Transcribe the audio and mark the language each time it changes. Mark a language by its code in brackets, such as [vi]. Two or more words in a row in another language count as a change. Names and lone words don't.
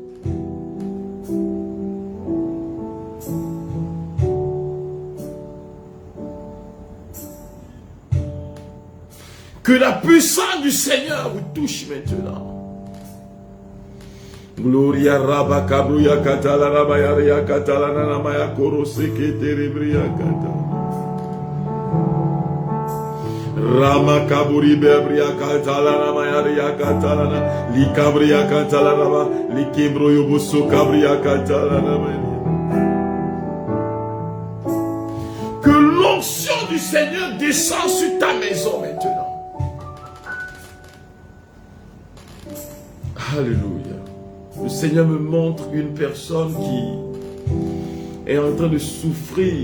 [fr] Que la puissance du Seigneur vous touche maintenant. Gloria Rabba Kabruya Katala Rabaya Katala Namaya Koroseke Terebria Katala Rama Kaburi Bebria Katala Namaya Katala Likabria Katala Raba Likembro Yoboso Kabria Katala Namaya. Que l'onction du Seigneur descend sur ta maison maintenant. Alléluia. Le Seigneur me montre une personne qui est en train de souffrir.